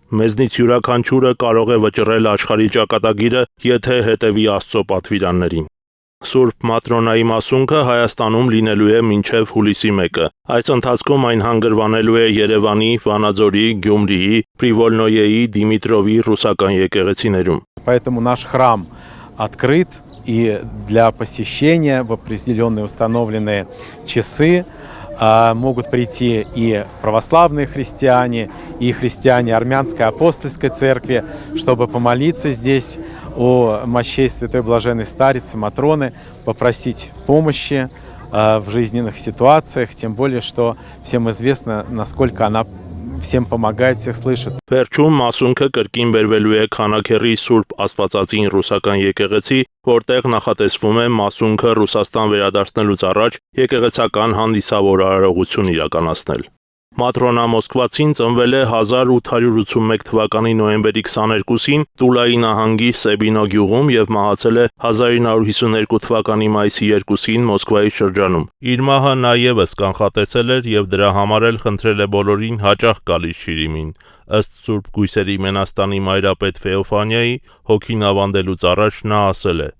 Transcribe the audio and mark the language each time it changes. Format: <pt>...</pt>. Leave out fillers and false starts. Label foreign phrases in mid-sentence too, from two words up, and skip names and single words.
<hy>մեզնից յուրաքանչյուրը կարող է վճռել աշխարհի ճակատագիրը, եթե հետևի Աստծո պատվիրաններին։ Սուրբ Մատրոնայի մասունքը Հայաստանում լինելու է մինչև հուլիսի 1-ը։ Այս ընթացքում այն հանգրվանելու է Երևանի, Վանաձորի, Գյումրիի, Պրիվոլնոյեի, Դիմիտրովի ռուսական եկեղեցիներում։</hy> <ru>Поэтому наш храм открыт, и для посещения в определенные установленные часы могут прийти и православные христиане, и христиане Армянской апостольской церкви, чтобы помолиться здесь о мощей Святой Блаженной Старицы Матроны, попросить помощи в жизненных ситуациях, тем более, что всем известно, насколько она всем помогает, всех слышит.</ru> <hy>Վերջում մասունքը կրկին բերվելու է Քանաքեռի Սուրբ Աստվածածին ռուսական եկեղեցի, որտեղ նախատեսվում է մասունքը Ռուսաստան վերադարձնելուց առաջ եկեղեցական հանդիսավոր արարողություն իրականացնել։ Մատրոնա Մոսկվացին ծնվել է 1881 թվականի նոյեմբերի 22-ին Տուլայի նահանգի Սեբինո գյուղում եւ մահացել է 1952 թվականի մայիսի 2-ին Մոսկվայի շրջանում։ Իր մահը նա եւս կանխատեսել էր եւ դրա համար էլ խնդրել է բոլորին հաճախ գալիս Շիրիմին։ Ըստ Սուրբ Գույսերի Մենաստանի մայրապետ Ֆեոֆանիայի հոգին ավանդելուց առաջ նա ասել է.</hy>